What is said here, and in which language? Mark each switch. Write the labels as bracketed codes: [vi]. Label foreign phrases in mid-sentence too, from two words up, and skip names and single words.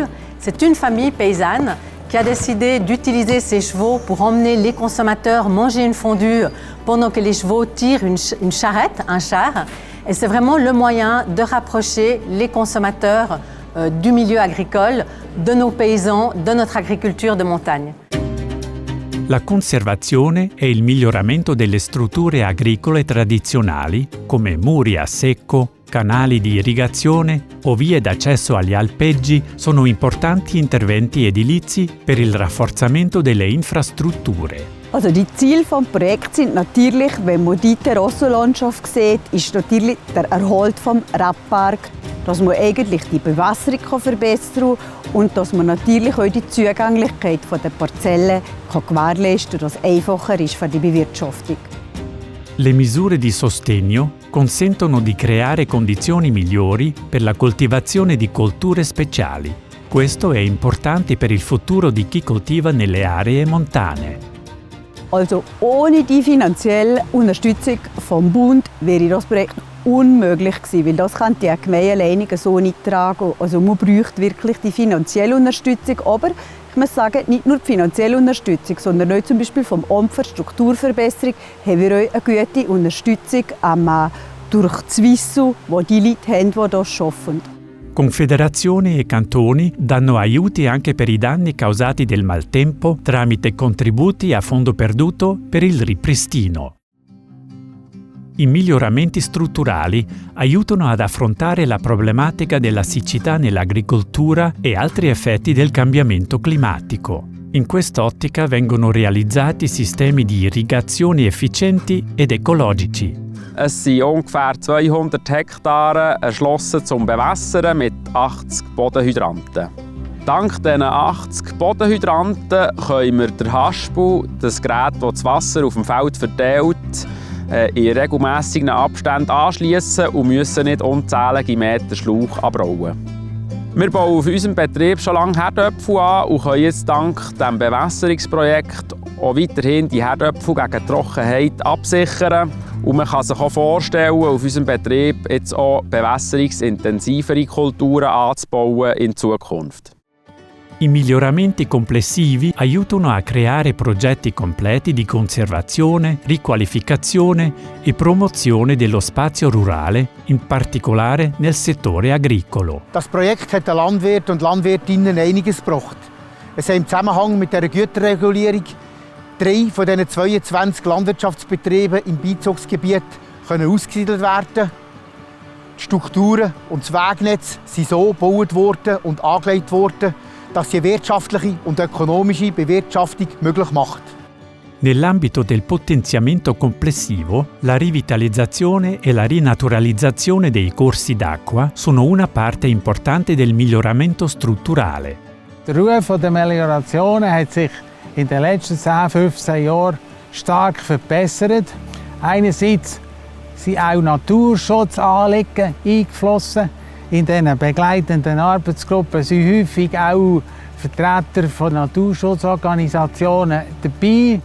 [fr] C'est une famille paysanne qui a décidé d'utiliser ses chevaux pour emmener les consommateurs manger une fondue pendant que les chevaux tirent une charrette, un char. Et c'est vraiment le moyen de rapprocher les consommateurs du milieu agricole, de nos paysans, de notre agricoltura de montagne. [it] La conservazione e il miglioramento delle strutture agricole tradizionali, come muri a secco, canali di irrigazione o vie d'accesso agli alpeggi, sono importanti interventi edilizi per il rafforzamento delle infrastrutture. [de] Also die Ziele des Projekts sind natürlich, wenn man die Terrassenlandschaft sieht, ist natürlich der Erhalt vom Rebberg, dass man eigentlich die Bewässerung verbessern kann und dass man natürlich auch die Zugänglichkeit der Parzellen gewährleisten kann, dass es einfacher ist für die Bewirtschaftung. [it] Le misure di sostegno consentono di creare condizioni migliori per la coltivazione di colture speciali. Questo è importante per il futuro di chi coltiva nelle aree montane. [de] Also ohne die finanzielle Unterstützung vom Bund wäre das Projekt unmöglich gewesen, weil das kann die Gemeinde alleine so nicht tragen. Also man braucht wirklich die finanzielle Unterstützung, aber ich muss sagen, nicht nur die finanzielle Unterstützung, sondern auch zum Beispiel vom Amt für Strukturverbesserung haben wir auch eine gute Unterstützung durch die Swisso, wo die Leute haben, die das arbeiten. [it] Confederazioni e cantoni danno aiuti anche per i danni causati del maltempo tramite contributi a fondo perduto per il ripristino. I miglioramenti strutturali aiutano ad affrontare la problematica della siccità nell'agricoltura e altri effetti del cambiamento climatico. In quest'ottica vengono realizzati sistemi di irrigazione efficienti ed ecologici. [de] Es sind ungefähr 200 Hektare erschlossen zum Bewässern mit 80 Bodenhydranten. Dank diesen 80 Bodenhydranten können wir den Haspel, das Gerät, das das Wasser auf dem Feld verteilt, in regelmässigen Abständen anschliessen und müssen nicht unzählige Meter Schlauch abbauen. Wir bauen auf unserem Betrieb schon lange Herdöpfel an und können jetzt dank diesem Bewässerungsprojekt auch weiterhin die Herdöpfel gegen Trockenheit absichern. Und man kann sich auch vorstellen, auf unserem Betrieb jetzt auch bewässerungsintensivere Kulturen anzubauen in Zukunft. [it] I miglioramenti complessivi aiutano a creare progetti completi di conservazione, riqualificazione e promozione dello spazio rurale, in particolare nel settore agricolo. [de] Das Projekt hat den Landwirten und Landwirtinnen einiges gebracht. Es haben im Zusammenhang mit der Güterregulierung 3 von diesen 22 Landwirtschaftsbetrieben im Beizugsgebiet ausgesiedelt werden. Die Strukturen und das Wegnetz sind so gebaut worden und angelegt worden, dass die wirtschaftliche und ökonomische Bewirtschaftung möglich macht. [it] Nell'ambito del potenziamento complessivo, la rivitalizzazione e la rinaturalizzazione dei corsi d'acqua sono una parte importante del miglioramento strutturale. [de] Der Ruf der Meliorationen hat sich in den letzten 10-15 Jahren stark verbessert. Einerseits sind auch Naturschutzanliegen eingeflossen. In diesen begleitenden Arbeitsgruppen sind häufig auch Vertreter von Naturschutzorganisationen dabei.